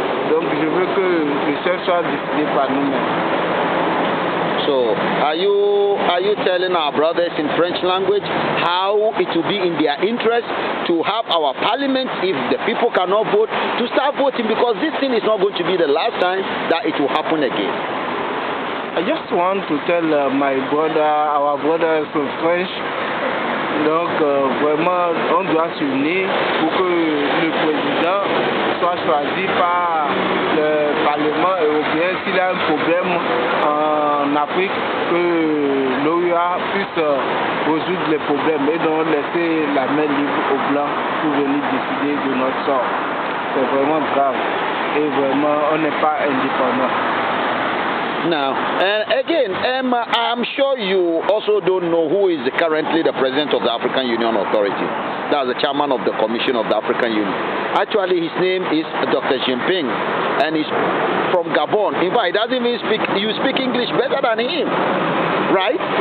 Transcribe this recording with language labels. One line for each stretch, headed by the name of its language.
French: Donc je veux que le chef soit décidé par nous-mêmes.
English: So, are you telling our brothers in French language how it will be in their interest to have our parliament, if the people cannot vote, to start voting, because this thing is not going to be the last time that it will happen again? I just want to tell our brothers in French,
French: Donc vraiment, on doit s'unir pour que le président soit choisi par le Parlement européen. S'il y a un problème en Afrique, que l'OUA puisse résoudre les problèmes et donc laisser la main libre aux Blancs pour venir décider de notre sort. C'est vraiment grave et vraiment on n'est pas indépendant.
English: Now, again, I'm sure you also don't know who is currently the president of the African Union Authority. That's the chairman of the Commission of the African Union. Actually, his name is Dr. Jinping, and he's from Gabon. In fact, he doesn't even you speak English better than him, right?